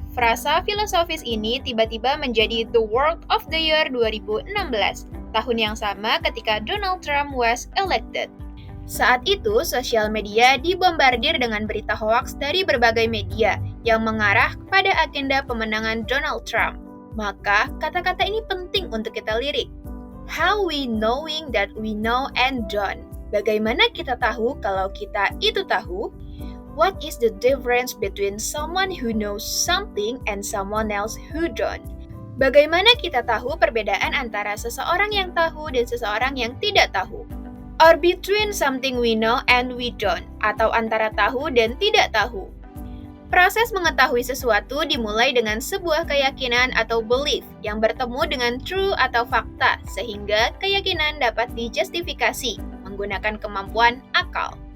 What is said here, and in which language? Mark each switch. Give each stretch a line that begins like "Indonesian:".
Indonesian: Frasa filosofis ini tiba-tiba menjadi the word of the year 2016, tahun yang sama ketika Donald Trump was elected. Saat itu, sosial media dibombardir dengan berita hoaks dari berbagai media yang mengarah pada agenda pemenangan Donald Trump. Maka, kata-kata ini penting untuk kita lirik.
English: How we knowing that we know and don't.
Indonesian: Bagaimana kita tahu kalau kita itu tahu?
English: What is the difference between someone who knows something and someone else who don't?
Indonesian: Bagaimana kita tahu perbedaan antara seseorang yang tahu dan seseorang yang tidak tahu?
English: Or between something we know and we don't, atau antara tahu dan tidak tahu.
Indonesian: Proses mengetahui sesuatu dimulai dengan sebuah keyakinan atau belief yang bertemu dengan true atau fakta, sehingga keyakinan dapat dijustifikasi menggunakan kemampuan akal.